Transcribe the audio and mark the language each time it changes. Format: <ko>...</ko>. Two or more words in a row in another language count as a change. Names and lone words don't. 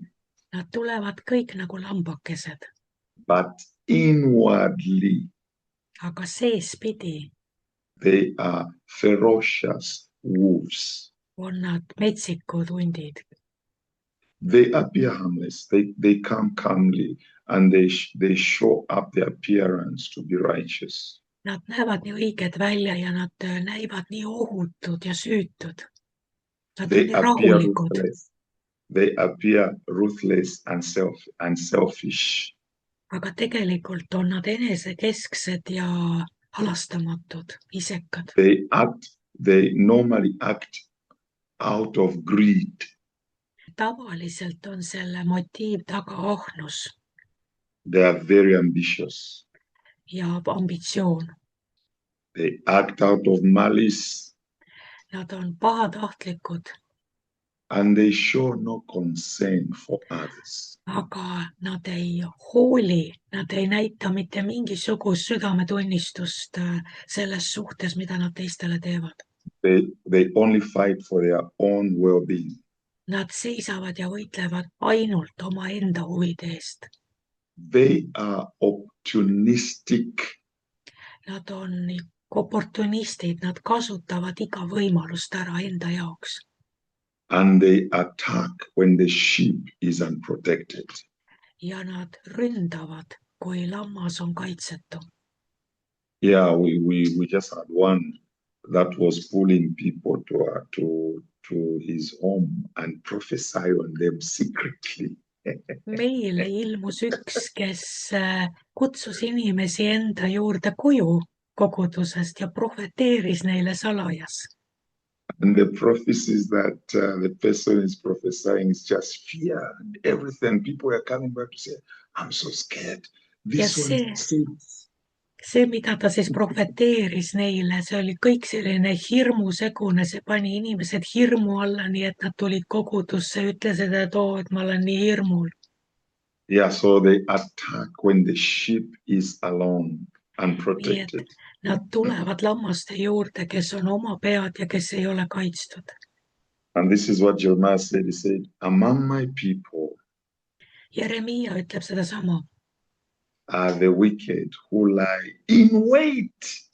<et>Nad tulevad kõik nagu lambakesed,</et> <en>but inwardly</en> <et>aga seespidi</et> <en>they are ferocious wolves.</en> <et>on nad metsikud hundid.</et> <en>They appear harmless. They come calmly and they show up the appearance to be righteous.</en> <et>Nad näevad nii õiged välja ja nad näivad nii ohutud ja süütud. Nad on</et> <en>They</en> <et>nii</et> <en>appear</en> <et>rahulikud,</et> <en>ruthless. They appear ruthless and selfish.</en> <et>aga tegelikult on nad enesekesksed ja halastamatud, isekad.</et> <en>They normally act out of greed.</en> <et>Tavaliselt on selle motiiv taga ahnus</et> <en>They are very ambitious.</en> <et>ja ambitsioon.</et> <en>They act out of malice</en> <et>Nad on pahatahtlikud,</et> <en>and they show no concern for others.</en> <et>aga nad ei hooli, nad ei näita mitte mingisugust südametunnistust selles suhtes, mida nad teistele teevad.</et> <en>They only fight for their own well-being.</en> <et>Nad seisavad ja võitlevad ainult omaenda huvide eest.</et> <en>They are opportunistic.</en> <et>Nad on oportunistid, nad kasutavad iga võimalust ära enda jaoks.</et> <en>And they attack when the sheep is unprotected.</en> <et>Ja nad ründavad, kui lammas on kaitsetu.</et> <en>Yeah, we just had one that was pulling people to his home and prophesy on them secretly.</en> <et>Meile ilmus üks, kes kutsus inimesi enda juurde koju kogudusest ja profeteeris neile salajas.</et> <en>And the prophecies that the person is prophesying is just fear and everything. People are coming back to say, I'm so scared. This one is</en> <et>See, mida ta siis profeteeris neile, see oli kõik selline hirmusegune, see pani inimesed hirmu alla, nii et nad tulid kogudusse, ütlesid, et et ma olen nii hirmul.</et> <en>Yeah, so they attack when the sheep is alone, unprotected.</en> <et>Nad tulevad lammaste juurde, kes on oma pead ja kes ei ole kaitstud.</et> <en>And this is what Jeremiah said. He said, among my people</en> <et>Jeremiah ütleb sedasama.</et> <en>Are the wicked who lie in wait.</en>